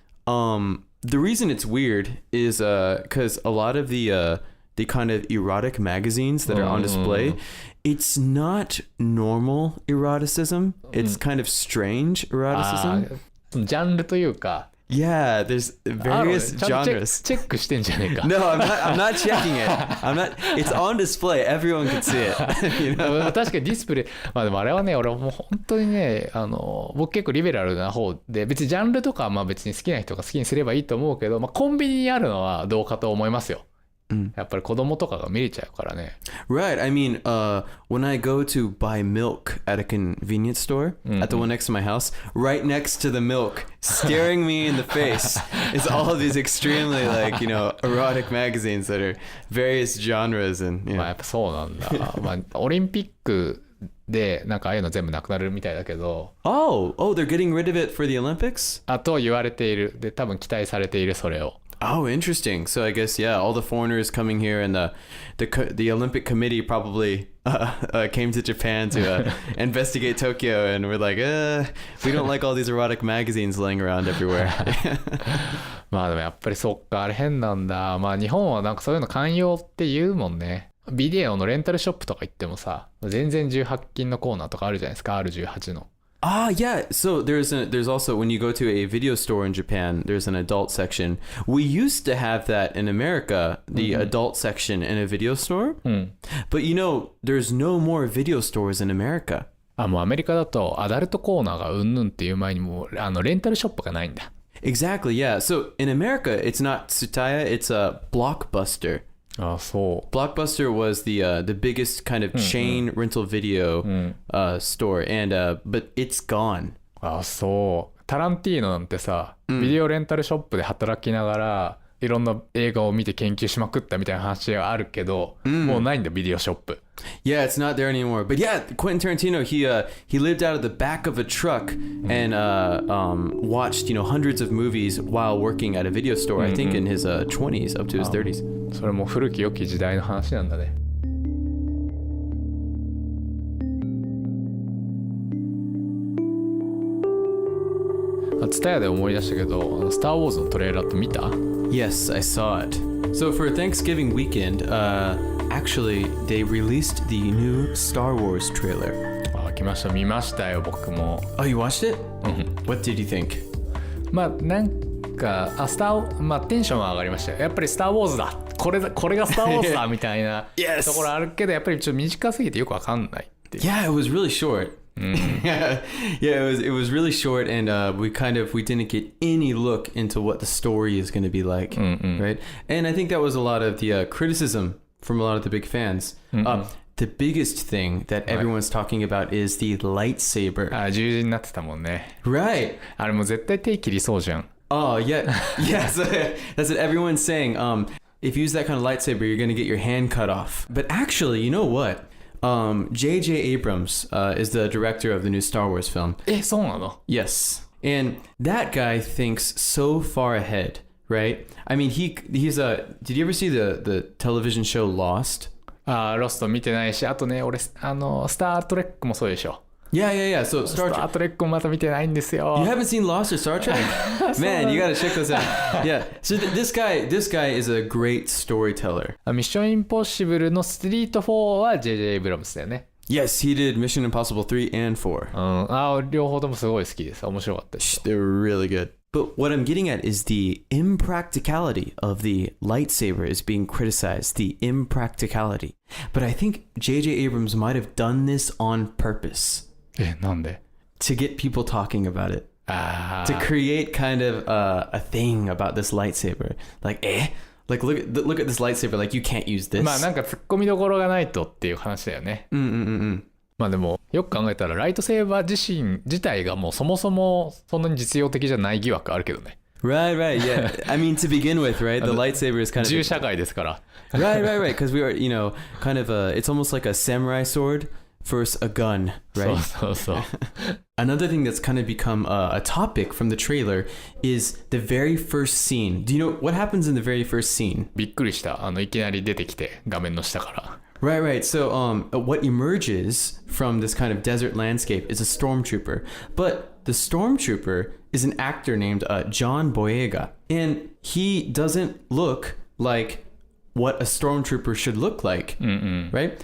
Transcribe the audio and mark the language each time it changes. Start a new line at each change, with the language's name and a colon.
English: The reason it's weird is because a lot of the kind of erotic magazines that are on display, it's not normal eroticism. It's kind of strange eroticism.
Japanese: ジャンルというか。
English: Yeah, there's various genres.
Japanese: チェックしてんじゃねえか。
English: No, I'm not checking it. It's on display. Everyone can see it.
Japanese: 確かにディスプレイ。まあでもあれはね、俺もう本当にね、僕結構リベラルな方で、別にジャンルとかは別に好きな人が好きにすればいいと思うけど、コンビニにあるのはどうかと思いますよ。やっぱり子供とかが見れちゃうからね。
English: Right. I mean, when I go to buy milk at a convenience store, at the one next to my house, right next to the milk, staring me in the face, is all of these extremely erotic magazines that are various genres and.
Japanese: まあやっぱそうなんだ。オリンピックでなんかああいうの全部なくなるみたいだけど。
English: Oh, they're getting rid of it for the Olympics?
Japanese: と言われている。で、多分期待されているそれを。
English: Oh, interesting. So I guess, yeah, all the foreigners coming here and the Olympic Committee probably came to Japan to investigate Tokyo and we're like, we don't like all these erotic magazines laying around everywhere.
Japanese: まあでもやっぱりそっか、あれ変なんだ。まあ日本はなんかそういうの寛容って言うもんね。ビデオのレンタルショップとか行ってもさ、全然18禁のコーナーとかあるじゃないですか、R18 の。
English: Yeah. So there's also, when you go to a video store in Japan, there's an adult section. We used to have that in America, the adult section in a video store. But there's no more video stores in America.
Japanese: もうアメリカだとアダルトコーナーがうんぬんっていう前にもうレンタルショップがないんだ。
English: Exactly. Yeah. So in America, it's not Tsutaya, it's a Blockbuster.
Japanese: そう。
English: Blockbuster was the biggest kind of chain rental video store, and but it's gone.
Japanese: そう。タランティーノなんてさ、ビデオレンタルショップで働きながらいろんな映画を見て研究しまくったみたいな話があるけど、もうないんだビデオショップ。
English: Yeah, it's not there anymore. But yeah, Quentin Tarantino, he lived out of the back of a truck and watched hundreds of movies while working at a video store. I think in his 20s up to his 30s.
Japanese: それも古き良き時代の話なんだね。 TSUTAYA で思い出したけど、スター・ウォーズのトレーラーって見た？
English: Yes, I saw it. So for Thanksgiving weekend, actually they released the new Star Wars trailer.
Japanese: 来ました。見ましたよ、僕も。
English: Oh, you watched it? What did you think?
Japanese: なんかテンションは上がりましたよ。やっぱりスター・ウォーズだ。これがスター・ウォーズだみたいなところあるけど、やっぱりちょっと短すぎてよくわかんないっていう。
English: Yeah, it was really short. Yeah, it was really short, and we didn't get any look into what the story is going to be like, right? And I think that was a lot of the criticism from a lot of the big fans. The biggest thing that everyone's talking about is the lightsaber.
Japanese: 十字になってたもんね。
English: Right.
Japanese: あれもう絶対手切りそうじゃん。
English: Oh, yeah. Yes. That's what everyone's saying. If you use that kind of lightsaber, you're going to get your hand cut off. But actually, you know what? J.J. Abrams is the director of the new Star Wars film.
Japanese: そうなの?
English: Yes. And that guy thinks so far ahead, right? I mean, he's did you ever see the television show Lost?
Japanese: ロスト見てないし、あとね、俺スタートレックもそうでしょ。
English: Yeah. So
Japanese: スタートレックもまた見てないんですよ。
English: You haven't seen Lost or Star Trek? Man, you gotta check those out. Yeah. So this guy is a great storyteller.
Japanese: ミッションインポッシブルのストリート4は J.J. エイブラムスだよね。
English: Yes, he did Mission Impossible 3 and 4.
Japanese: 両方ともすごい好きです。面白かったです。
English: They were really good. But what I'm getting at is the impracticality of the lightsaber is being criticized. The impracticality. But I think J.J. Abrams might have done this on purpose.
Japanese: なんで
English: To get people talking about it. To create kind of a thing about this lightsaber. Like, Like look at this lightsaber. Like you can't use this.
Japanese: まあなんか突っ込みどころがないとっていう話だよね。まあでもよく考えたらライトセーバー自体がもうそもそもそんなに実用的じゃない疑惑あるけどね。
English: Right, yeah. I mean, to begin with, right? The lightsaber is kind of
Japanese: 銃社会ですから。
English: Right. Because we are, kind of it's almost like a samurai sword versus a gun, right?
Japanese: そう。
English: Another thing that's kind of become a topic from the trailer is the very first scene. Do you know what happens in the very first scene?
Japanese: びっくりした。いきなり出てきて画面の下から。
English: Right. So what emerges from this kind of desert landscape is a stormtrooper. But the stormtrooper is an actor named John Boyega. And he doesn't look like what a stormtrooper should look like, right?